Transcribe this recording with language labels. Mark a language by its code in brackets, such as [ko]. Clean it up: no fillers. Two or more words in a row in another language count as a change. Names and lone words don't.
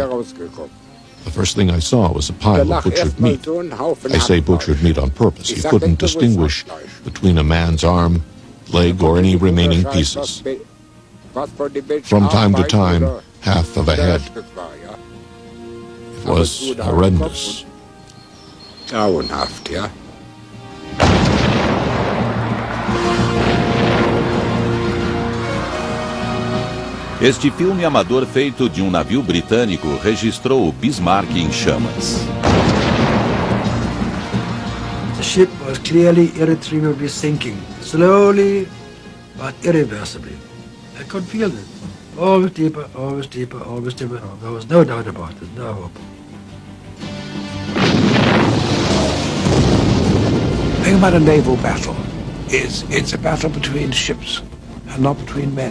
[en] The first thing I saw was a pile of butchered meat. I say butchered meat on purpose. You couldn't distinguish between a man's arm, leg, or any remaining pieces. From time to time, half of a head. It was horrendous. [de] Grauenhaft, ja. [pt] Este filme amador feito de um navio britânico registrou o Bismarck em chamas. [en] The ship was clearly irretrievably sinking, slowly but irreversibly. I could feel it. Always deeper, always deeper, always deeper. There was no doubt about it, no hope. The thing about a naval battle is it's a battle between ships and not between men.